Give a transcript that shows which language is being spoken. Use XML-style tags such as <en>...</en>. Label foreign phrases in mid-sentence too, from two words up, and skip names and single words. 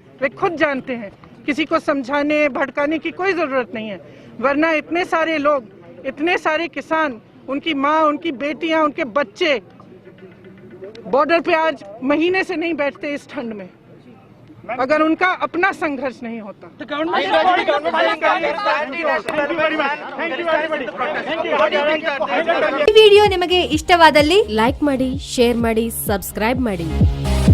<hi>वे खुद जानते हैं, किसी को समझाने भटकाने की कोई जरूरत नहीं है। वरना इतने सारे लोग, इतने सारे किसान, उनकी माँ, उनकी बेटियां, उनके बच्चे बॉर्डर पे आज महीने से नहीं बैठते इस ठंड में, अगर उनका अपना संघर्ष नहीं होता।</hi> <kn>ಈ ವಿಡಿಯೋ ನಿಮಗೆ ಇಷ್ಟವಾದಲ್ಲಿ ಲೈಕ್ ಮಾಡಿ, ಶೇರ್ ಮಾಡಿ, ಸಬ್ಸ್ಕ್ರೈಬ್ ಮಾಡಿ।</kn>